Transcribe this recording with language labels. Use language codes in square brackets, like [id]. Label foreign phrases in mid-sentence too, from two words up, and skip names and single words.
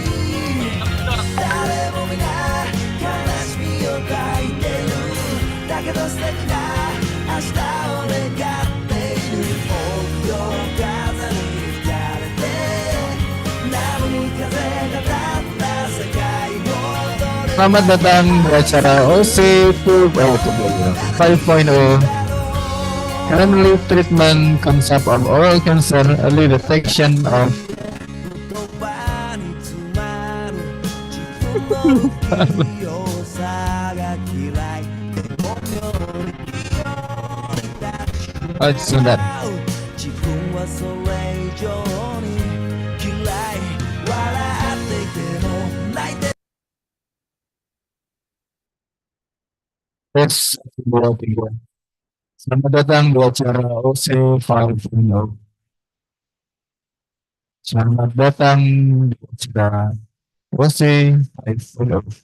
[ja] 誰も皆悲しみを抱いてる。だけど素敵な明日を願っている。臆病風に吹かれて波に風が立った世界をどれ [id] Selamat datang di acara OC 5.0. [en] Currently treatment concept of oral cancer, early detection of [ja] 言葉に詰まる自分の不器用さが嫌い。でも妙に器用に抱き [id] sebentar. [ja] 自分はそれ以上に嫌い。笑っていても泣いて [id] Tes 2, 3. Selamat datang di acara OC 5.0. Selamat datang di acara OC 5.0.